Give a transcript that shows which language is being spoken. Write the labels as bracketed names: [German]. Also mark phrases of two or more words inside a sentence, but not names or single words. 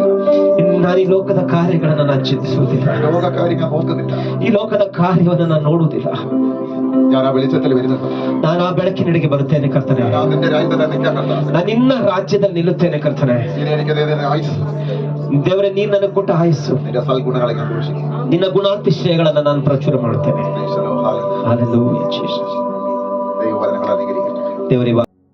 [Kannada] ನಾನು ಈ ಲೋಕದ ಕಾರ್ಯಗಳನ್ನು ನಾನು ಚಿಂತಿಸುವುದಿಲ್ಲ. [Malayalam] ലോക കാര്യം ഞാൻ നോക്കുന്നില്ല. [Kannada] ಈ ಲೋಕದ ಕಾರ್ಯವನ್ನು ನಾನು ನೋಡುವುದಿಲ್ಲ. [Malayalam] ഞാൻ ಆ വെളിച്ചത്തിൽ വരുന്നുണ്ട്. [Kannada] ನಾನು ಆ ಬೆಳಕಿನೆಡೆಗೆ ಬರುತ್ತೇನೆ ಕರ್ತನೆ. [Malayalam] ഞാൻ നിന്റെ രാജ്യത്തിൽ നിൽക്കാൻ കർത്താവേ. [Kannada] ನಾನು ನಿನ್ನ ರಾಜ್ಯದಲ್ಲಿ ನಿಲ್ಲುತ್ತೇನೆ ಕರ್ತನೆ. [Malayalam] ഇനി എനിക്ക് ആയുസ് [Kannada] ದೇವರೇ, ನೀನು ನನಗೆ ಕೊಟ್ಟ ಆಯಸ್ಸು, [Malayalam] നിന്റെ സൽഗുണങ്ങളെ ഞാൻ ഘോഷിക്കും. [Kannada] ನಿನ್ನ ಗುಣಾತಿಶಯಗಳನ್ನು ನಾನು ಪ್ರಚುರ ಮಾಡುತ್ತೇನೆ. [Malayalam] ഈശോ, [English] Hallelujah, Jesus. [Malayalam] ദൈവവചനങ്ങൾ അനുഗ്രഹിക്കട്ടെ. [Kannada] ದೇವರೇ